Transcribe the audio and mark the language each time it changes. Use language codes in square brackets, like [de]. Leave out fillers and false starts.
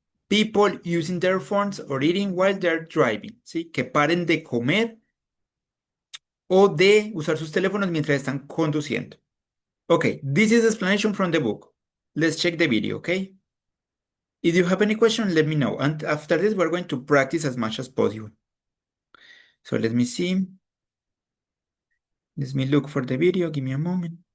[en] People using their phones or eating while they're driving, [es] ¿sí? Que paren de comer o de usar sus teléfonos mientras están conduciendo. [en] Okay, this is explanation from the book. Let's check the video, okay? If you have any question, let me know. And after this, we're going to practice as much as possible. So let me see. Let me look for the video. Give me a moment.